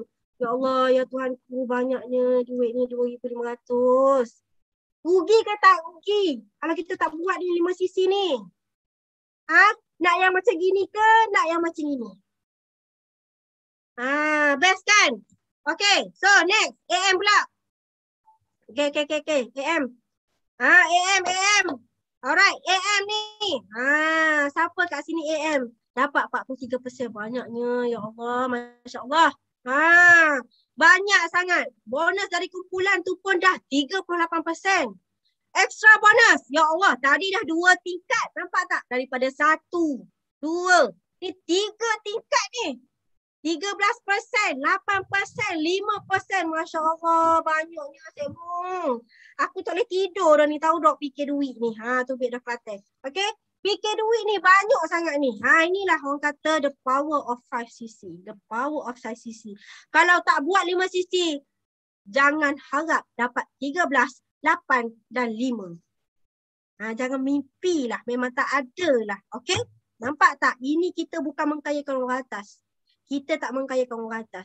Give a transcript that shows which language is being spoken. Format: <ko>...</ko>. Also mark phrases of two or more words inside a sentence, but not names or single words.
<ms>Ya Allah, ya Tuhanku, banyaknya duit ni 2,500. Rugi ke tak rugi? Kalau kita tak buat ni 5 sisi ni. Nak yang macam gini ke? Nak yang macam gini? Best kan?</ms> <en>Okay, so next.</en> <ms>AM pula.</ms> <en>Okay. AM. AM.</en> <ms>Alright, AM ni. Siapa kat sini AM? Dapat 43%. Banyaknya. Ya Allah, Masya Allah. Banyak sangat. Bonus dari kumpulan tu pun dah 38%.</ms> <en>Extra bonus.</en> <ms>Ya Allah, tadi dah 2 tingkat. Nampak tak? Daripada 1, 2. Ni 3 tingkat ni. 13%, 8%, 5%. Masya Allah, banyaknya cikgu. Aku tak boleh tidur dah ni, tahu dok fikir duit ni. Tu duit dah Kelantan. Okay? Fikir duit ni banyak sangat ni. Inilah orang kata</ms> <en>the power of 5cc. The power of 5cc.</en> <ms>Kalau tak buat 5cc, jangan harap dapat 13, 8 dan 5. Jangan mimpi lah. Memang tak ada lah. Okay? Nampak tak? Ini kita bukan mengkayakan orang atas. Kita tak mengkayakan orang atas.</ms>